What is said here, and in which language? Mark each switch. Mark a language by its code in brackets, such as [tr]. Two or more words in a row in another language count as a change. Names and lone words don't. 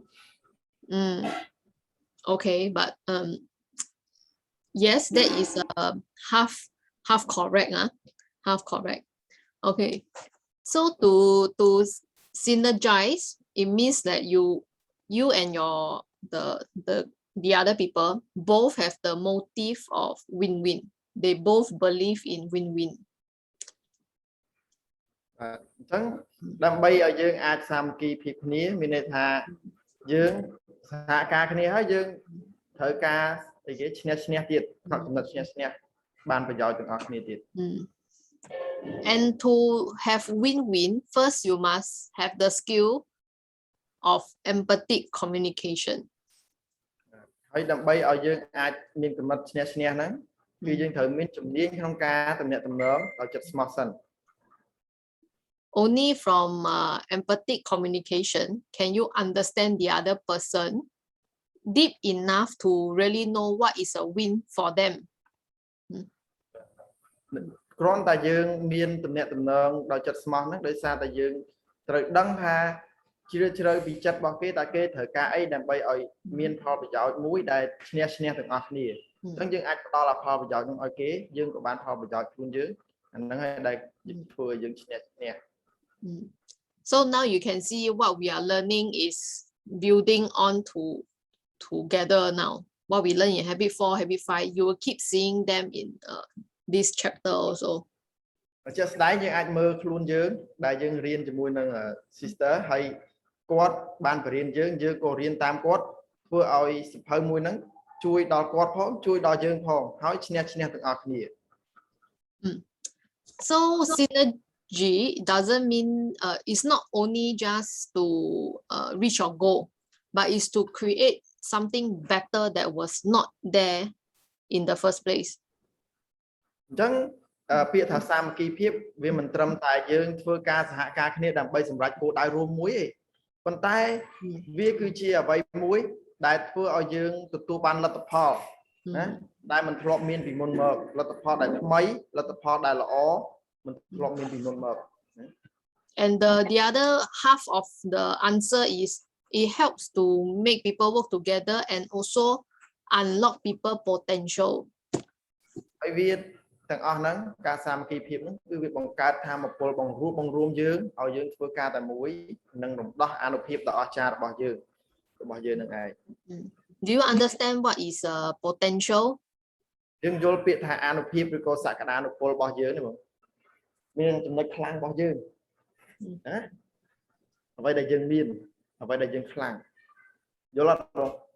[en] Okay, but yes, that is half correct, half correct. Okay, so to synergize, it means that you and the other people both have the motive of win-win. They both believe in win-win. [km] អញ្ចឹងដើម្បីឲ្យយើងអាចសាមគ្គីភាពគ្នាមានន័យថាយើងសហការគ្នាហើយយើងត្រូវការអីគេឈ្នះឈ្នះទៀតក្នុងចំណុចឈ្នះឈ្នះបានប្រយោជន៍ទាំងអស់គ្នាទៀត [en] And to have win-win, first you must have the skill of empathic communication. [km] ហើយដើម្បីឲ្យយើងអាចមានកំណត់ឈ្នះឈ្នះហ្នឹងគឺយើងត្រូវមានជំនាញក្នុងការទំនាក់ទំនងដោយចិត្តស្មោះសិន [en] Only from empathic communication can you understand the other person deep enough to really know what is a win for them. [km] គ្រាន់តែយើងមានទំនាក់ទំនងដោយចិត្តស្មោះហ្នឹងដោយសារតែយើងត្រូវដឹងថាជ្រាលជ្រៅពីចិត្តរបស់គេតើគេត្រូវការអីដើម្បីឲ្យមានផលប្រយោជន៍មួយដែលឈ្នះឈ្នះទាំងអស់គ្នាអញ្ចឹងយើងអាចផ្ដល់ផលប្រយោជន៍ហ្នឹងឲ្យគេយើងក៏បានផលប្រយោជន៍ខ្លួនយើងអាហ្នឹងហើយដែលធ្វើឲ្យយើងឈ្នះឈ្នះ [en] So now you can see what we are learning is building on together now. What we learn in habit 4, habit 5, you will keep seeing them in this chapter also. [km] ជាក់ស្ដែងយើងអាចមើលខ្លួនយើងដែលយើងរៀនជាមួយនឹង sister ហើយគាត់បានបរៀនយើងក៏រៀនតាមគាត់ធ្វើឲ្យសិភៅមួយហ្នឹងជួយដល់គាត់ផងជួយដល់យើងផងហើយឈ្នះឈ្នះទាំងអស់គ្នា [en] So synergy doesn't mean it's not only just to reach your goal, but it's to create something better that was not there in the first place. [km] អញ្ចឹងពាក្យថាសាមគ្គីភាពវាមិនត្រឹមតែយើងធ្វើការសហការគ្នាដើម្បីសម្រេចគោលដៅរួមមួយទេប៉ុន្តែវាគឺជាអ្វីមួយដែលធ្វើឲ្យយើងទទួលបានលទ្ធផលណាដែលមិនធ្លាប់មានពីមុនមកលទ្ធផលដែលថ្មីលទ្ធផលដែលល្អមិនធ្លាប់មានពីមុនមក [en] And the other half of the answer is it helps to make people work together and also unlock people potential. [km] ហើយវាទាំងអស់ហ្នឹងការសាមគ្គីភាពហ្នឹងគឺវាបង្កើតធម៌ពលបង្រួមយើងឲ្យយើងធ្វើការតែមួយនិងរំដោះអានុភាពដ៏អស្ចារ្យរបស់យើងនឹងឯង [en] Do you understand what is potential? [km] យើងយល់ពាក្យថាអានុភាពឬក៏សក្តានុពលរបស់យើងនេះបងមានចំណុចខ្លាំងរបស់យើងណាអ្វីដែលយើងមានអ្វីដែលយើងខ្លាំងយល់អត់បង